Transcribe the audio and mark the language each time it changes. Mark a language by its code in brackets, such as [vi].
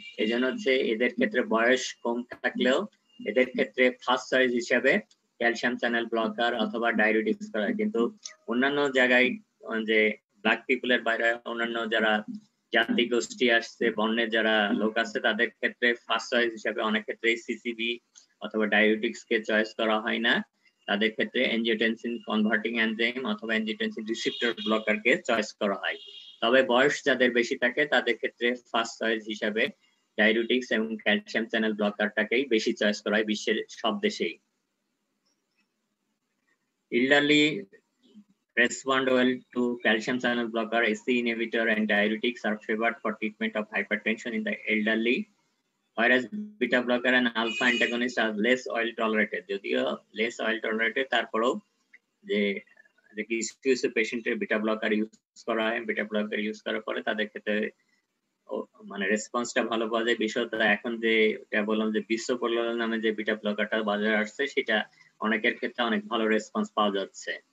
[bn] এজন্য হচ্ছে এদের ক্ষেত্রে বয়স কম থাকলেও এদের ক্ষেত্রে ফার্স্ট চয়েস হিসেবে ক্যালসিয়াম চ্যানেল ব্লকার অথবা ডায়োটিক্স করা, কিন্তু অন্যান্য জায়গায় যে ব্ল্যাক পিপলের বাইরে অন্যান্য যারা জাতি গোষ্ঠী আসছে বর্ণের যারা লোক আছে তাদের ক্ষেত্রে ফার্স্ট চয়েস হিসেবে অনেক ক্ষেত্রে সিসিবি অথবা ডায়োটিক্স কে চয়েস করা হয় না, তাদের ক্ষেত্রে এনজিওটেনসিন কনভার্টিং এনজাইম অথবা এনজিওটেনসিন রিসেপ্টর ব্লকার কে চয়েস করা হয়। তবে বয়স যাদের বেশি থাকে তাদের ক্ষেত্রে ফার্স্ট চয়েস হিসেবে ডায়োটিক্স এবং ক্যালসিয়াম চ্যানেল ব্লকারটাকেই বেশি চয়েস করা হয় বিশ্বের সব দেশেই। [en] Elderly respond well to calcium channel blocker, ACE inhibitor, and diuretics are favored for treatment of hypertension in the elderly, whereas beta blocker and alpha antagonist are less oil tolerated. [bn] যদিও [en] less oil tolerated [bn] তারপরেও যে কিছু পেশেন্টের beta blocker use করা হয়, beta blocker use করার পরে তাদের ক্ষেত্রে মানে রেসপন্সটা ভালো পাওয়া যায়। বিশেষত এখন যে বললাম যে বিশ্বপোলার নামে যে বিটা ব্লকারটা বাজারে আসছে সেটা অনেকের ক্ষেত্রে অনেক ভালো রেসপন্স পাওয়া যাচ্ছে।